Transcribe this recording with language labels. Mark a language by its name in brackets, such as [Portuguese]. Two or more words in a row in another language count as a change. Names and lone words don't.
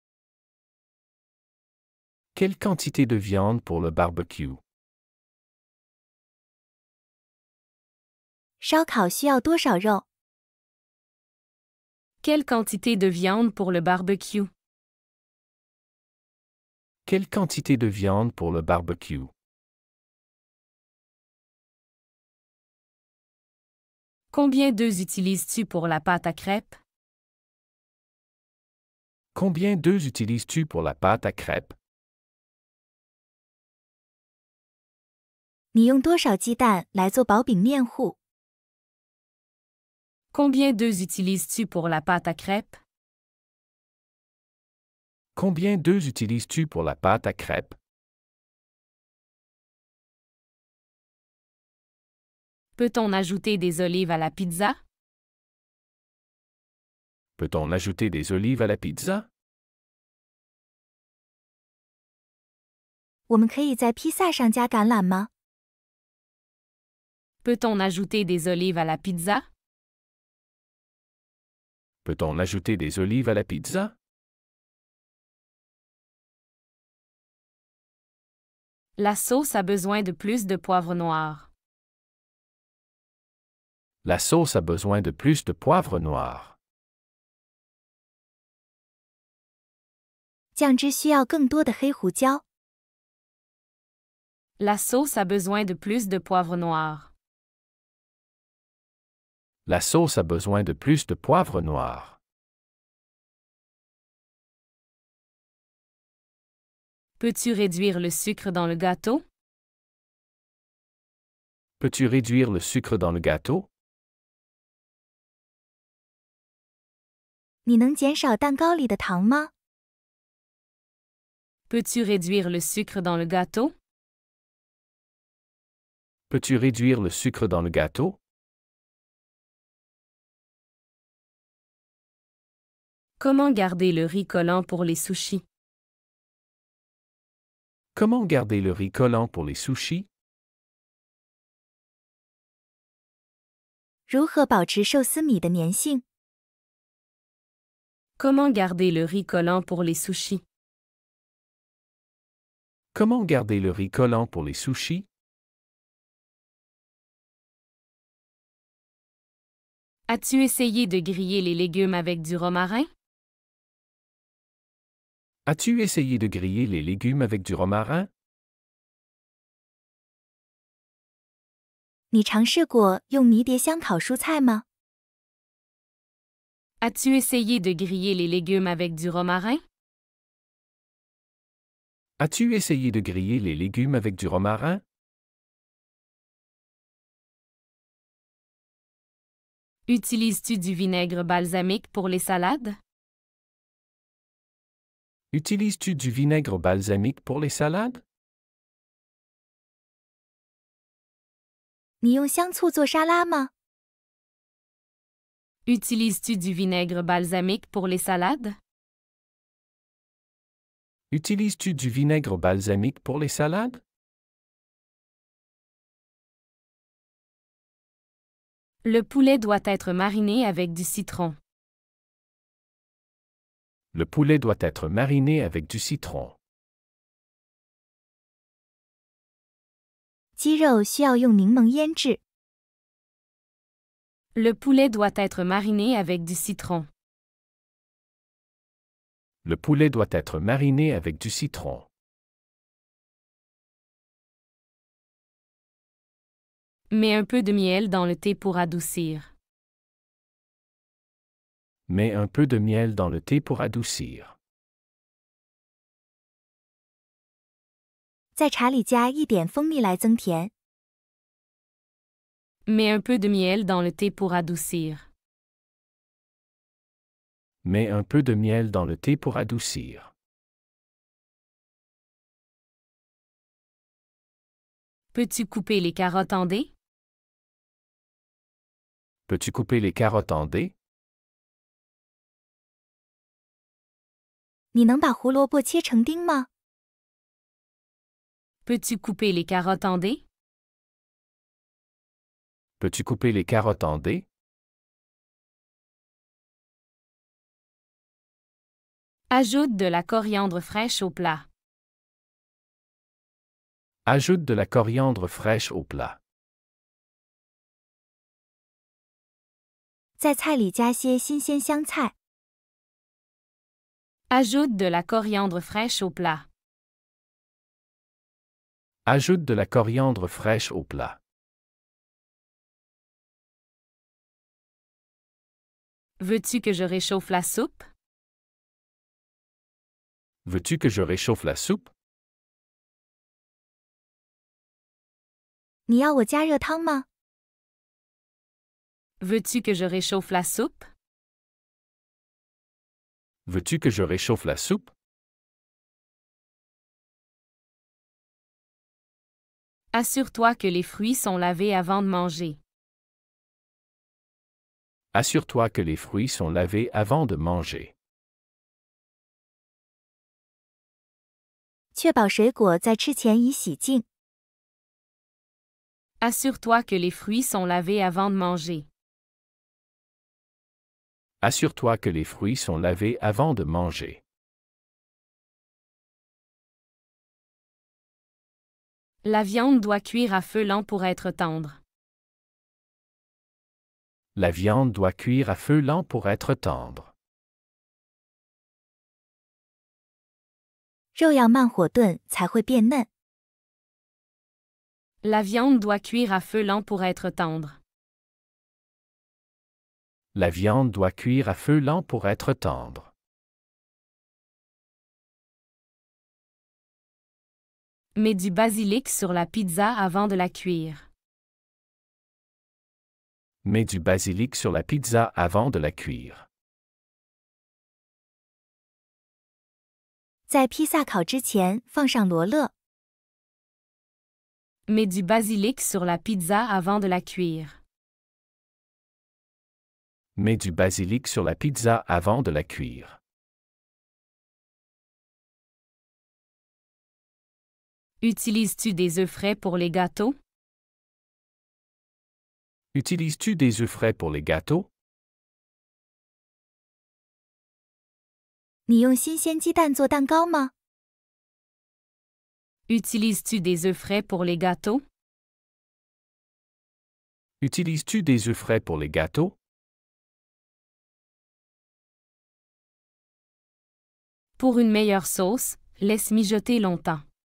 [French] Quelle quantité de viande pour le barbecue? [Chinese] 烧烤需要多少肉？ [French] Quelle quantité de viande pour le barbecue? Quelle quantité de viande pour le barbecue? Combien d'œufs utilises-tu pour la pâte à crêpes? Combien d'œufs utilises-tu pour la pâte à crêpes? [Chinese] 你用多少鸡蛋来做薄饼面糊？ [French] Combien d'œufs utilises-tu pour la pâte à crêpes? Combien d'œufs utilises-tu pour la pâte à crêpes? Peut-on ajouter des olives à la pizza? Peut-on ajouter des olives à la pizza? [Chinese] 我们可以在披萨上加橄榄吗？ [French] Peut-on ajouter des olives à la pizza? Peut-on ajouter des olives à la pizza? La sauce a besoin de plus de poivre noir. La sauce a besoin de plus de poivre noir. [Chinese] 酱汁需要更多的黑胡椒。 [French] La sauce a besoin de plus de poivre noir. La sauce a besoin de plus de poivre noir. Peux-tu réduire le sucre dans le gâteau? Peux-tu réduire le sucre dans le gâteau? [Chinese] 你能减少蛋糕里的糖吗？ [French] Peux-tu réduire le sucre dans le gâteau? Peux-tu réduire le sucre dans le gâteau? Comment garder le riz collant pour les sushis? Comment garder le riz collant pour les sushis? [Chinese] 如何保持寿司米的粘性？ [French] Comment garder le riz collant pour les sushis? Comment garder le riz collant pour les sushis? As-tu essayé de griller les légumes avec du romarin? As-tu essayé de griller les légumes avec du romarin? [Chinese] 你尝试过用迷迭香烤蔬菜吗？ [French] As-tu essayé de griller les légumes avec du romarin? As-tu essayé de griller les légumes avec du romarin? Utilises-tu du vinaigre balsamique pour les salades? Utilises-tu du vinaigre balsamique pour les salades? [Chinese] 你用香醋做沙拉吗？ [French] Utilises-tu du vinaigre balsamique pour les salades? Utilises-tu du vinaigre balsamique pour les salades? Le poulet doit être mariné avec du citron. Le poulet doit être mariné avec du citron. [Chinese] 鸡肉需要用柠檬腌制。 [French] Le poulet doit être mariné avec du citron. Le poulet doit être mariné avec du citron. Mets un peu de miel dans le thé pour adoucir. Mets un peu de miel dans le thé pour adoucir. [Chinese] 在茶里加一点蜂蜜来增甜。 [French] Mets un peu de miel dans le thé pour adoucir. Mets un peu de miel dans le thé pour adoucir. Peux-tu couper les carottes en dés? Peux-tu couper les carottes en dés? [Chinese] 你能把胡萝卜切成丁吗？ [French] Peux-tu couper les carottes en dés? Peux-tu couper les carottes en dés? Ajoute de la coriandre fraîche au plat. Ajoute de la coriandre fraîche au plat. [Chinese] 在菜里加些新鲜香菜。 [French] Ajoute de la coriandre fraîche au plat. Ajoute de la coriandre fraîche au plat. Veux-tu que je réchauffe la soupe? Veux-tu que je réchauffe la soupe? [Chinese] 你要我加热汤吗？ [French] Veux-tu que je réchauffe la soupe? Veux-tu que je réchauffe la soupe? Assure-toi que les fruits sont lavés avant de manger. Assure-toi que les fruits sont lavés avant de manger. [Chinese] 确保水果在吃前已洗净。 [French] Assure-toi que les fruits sont lavés avant de manger. Assure-toi que les fruits sont lavés avant de manger. La viande doit cuire à feu lent pour être tendre. La viande doit cuire à feu lent pour être tendre. [Chinese] 肉要慢火炖才会变嫩。 [French] La viande doit cuire à feu lent pour être tendre. La viande doit cuire à feu lent pour être tendre. Mets du basilic sur la pizza avant de la cuire. Mets du basilic sur la pizza avant de la cuire. [Chinese] 在披萨烤之前放上罗勒。 [French] Mets du basilic sur la pizza avant de la cuire. Mets du basilic sur la pizza avant de la cuire. Utilises-tu des œufs frais pour les gâteaux? Utilises-tu des œufs frais pour les gâteaux? [Chinese] 你用新鲜鸡蛋做蛋糕吗？ [French] Utilises-tu des œufs frais pour les gâteaux? Utilises-tu des œufs frais pour les gâteaux? Pour une meilleure sauce, laisse mijoter longtemps.